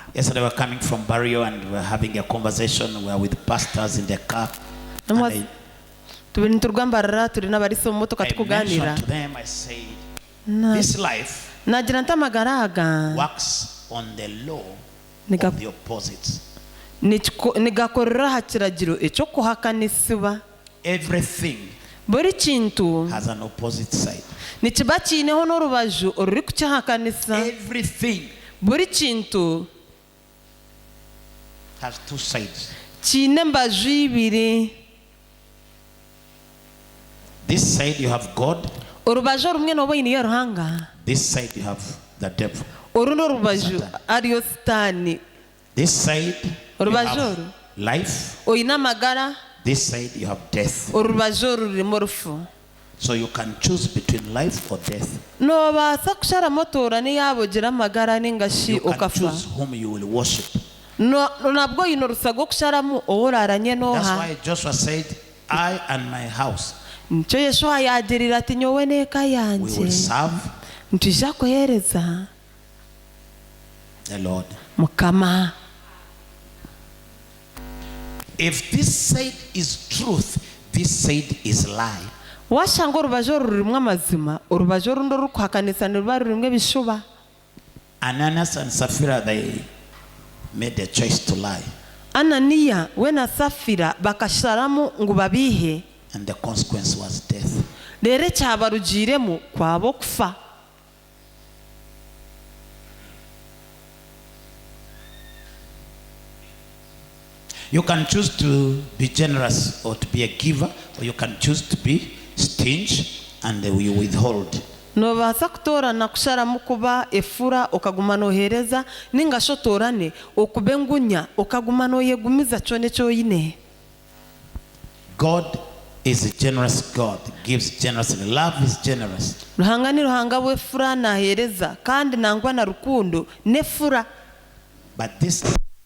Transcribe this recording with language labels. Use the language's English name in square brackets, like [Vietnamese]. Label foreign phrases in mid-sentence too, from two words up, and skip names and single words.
[English] Yesterday we were coming from Barrio and we were having a conversation. We were with pastors in the car. And I [Nyankole] tubiri nturwambarara turi n'abarisa mu motoka tukuganira. [English] mentioned to them, I said, this life [Nyankole] nagira nti amagara aga [English] works on the law [Nyankole] Nigga- [English] of the opposites. [Nyankole] nigakorera aha kiragiro ekyokuhakanisibwa. [English] Everything [Nyankole] buri kintu [English] has an opposite side. [Nyankole] nikiba kiineho n'orubaju oruri kukihakanisa. [English] Everything [Nyankole] buri kintu [English] has two sides. [Nyankole] kiine embaju ibiri. [English] This side you have God. [Nyankole] orubaju orumwe nooba oyineyo ruhanga, [English] This side you have the devil. [Nyankole] orundi orubaju ariyo sitaani. [English] This side you [Nyankole] Orubaju [English] have [Nyankole] oru [English] life. [Nyankole] oyine amagara, [English] This side you have death. [Nyankole] orubaju oru rurimu orufu. [English] So you can choose between life or death. [Nyankole] noobaasa kusharamu otoorane yaaba ogira amagara ningashi [English] You can [Nyankole] okafa. [English] choose whom you will worship. [Nyankole] nabwo oyine orusa rw'okusharamu owo oraranye [English] That's [Nyankole] nooha. [English] why Joshua said, I and my house, [Nyankole] nikyo yeshuwa yagirira ati nyowe n'eka [English] we [Nyankole] yanjye [English] will serve [Nyankole] ntija kuheereza [English] the Lord. [Nyankole] mukama. [English] If this side is truth, this side is lie. [Nyankole] washanga orubaju oru rurimu amazima, orubaju orundi orukuhakanisa niruba rurimu ebishuba. [English] Ananias and Sapphira, they made a choice to lie. [Nyankole] Ananiya we na Safira bakasharamu ngu babihe, [English] And the consequence was death. [Nyankole] rero ekyabarugiremu kwaba okufa. [English] You can choose to be generous or to be a giver, or you can choose to be stingy and you withhold. [Nyankole] noobaasa kutoorana kusharamu kuba efura okaguma nooheereza, ningashi otoorane okuba engunya okaguma nooyegumiza kyona ekyoyine. [English] God is a generous God, gives generously. Love is generous. [Nyankole] ruhanga ni ruhanga bw'efura naheereza kandi nangwa na rukundo n'efura. [English] But this